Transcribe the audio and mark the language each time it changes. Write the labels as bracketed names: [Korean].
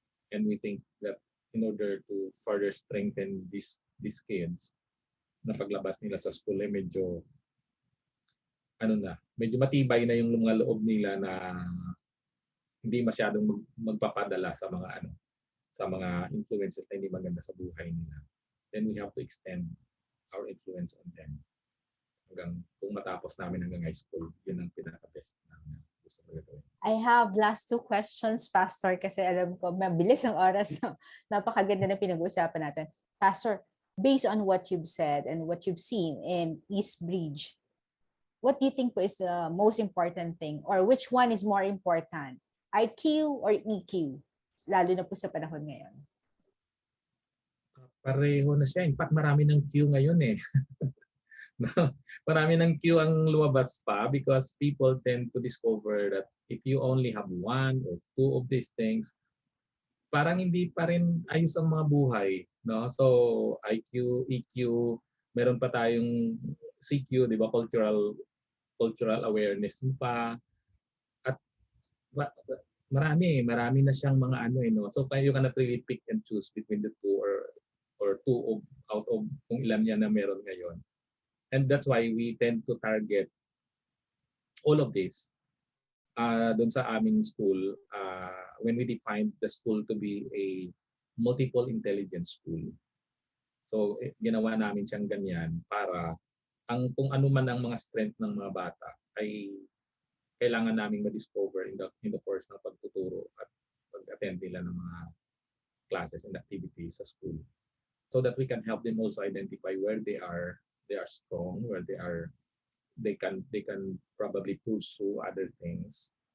[English] And we think that in order to further strengthen these kids, [Filipino] na paglabas nila sa school ay medyo matibay na yung mga loob nila na hindi masyadong magpapadala sa mga influences na hindi maganda sa buhay nila. [English] Then we have to extend our influence on them. [Filipino] Hanggang kung matapos namin hanggang high school, yun ang pinaka-best namin gusto ko gawin. [English] I have last 2 questions, [Filipino] Pastor, kasi alam ko, mabilis ang oras. No? Napakaganda na pinag-uusapan natin. [English] Pastor, based on what you've said and what you've seen in Eastbridge, what do you think po is the most important thing, or which one is more important? IQ or EQ? [Filipino] Lalo na po sa panahon ngayon. Pareho na siya. In fact, marami ng Q ngayon eh. Marami ng Q ang lumabas pa [English] because people tend to discover that if you only have 1 or 2 of these things, [Filipino] parang hindi pa rin ayos ang mga buhay, no? So IQ, EQ, meron pa tayong CQ, 'di ba? [English] Cultural awareness pa. [Filipino] At marami na siyang mga no. [English] So you cannot really pick and choose between the two or two out of [Filipino] kung ilan yan na meron ngayon. [English] And that's why we tend to target all of this [Filipino] doon sa aming school [English] when we defined the school to be a multiple intelligence school. [Filipino] So ginawa namin siyang ganyan para kung ano man ang mga strength ng mga bata ay kailangan naming ma-discover [English] in the course [Filipino] ng pagtuturo at pag-attend nila ng mga [English] classes and activities sa school, so that we can help them also identify where they are strong, where they can probably pursue other things.